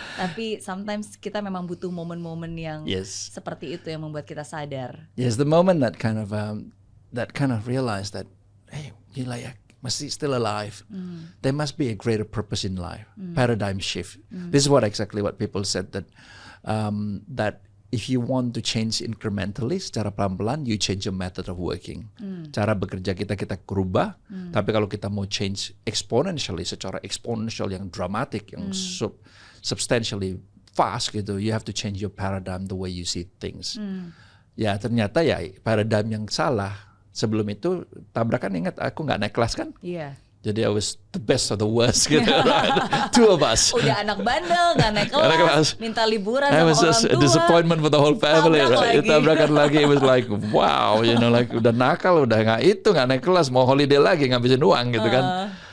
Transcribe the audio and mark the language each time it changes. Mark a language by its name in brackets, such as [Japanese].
[Indonesian] Tapi sometimes kita memang butuh momen-momen yang seperti itu yang membuat kita sadar. [English] Yes, the moment that kind of realized that, hey, [Indonesian] gila ya, [English] must still alive. There must be a greater purpose in life. Paradigm shift. This is exactly what people said, that that if you want to change incrementally, [Indonesian] secara pelan-pelan, [English] you change your method of working. [Indonesian] Cara bekerja kita rubah. Tapi kalau kita mau [English] change exponentially, secara exponential yang dramatic, yang substantially fast gitu, you have to change your paradigm, the way you see things. [Indonesian] Ya ternyata ya paradigm yang salah. Sebelum itu tabrakan, ingat aku nggak naik kelas kan? Iya. [English] Jadi I was the best of the worst gitu. Two of us. [Indonesian] Udah anak bandel, nggak naik kelas, minta liburan sama orang tua. [English] It was just a disappointment for the whole family. Right? [Indonesian] Tabrakan lagi, [English] it was like wow, you know, like [Indonesian] udah nakal, udah nggak naik kelas, mau holiday lagi ngabisin uang gitu kan.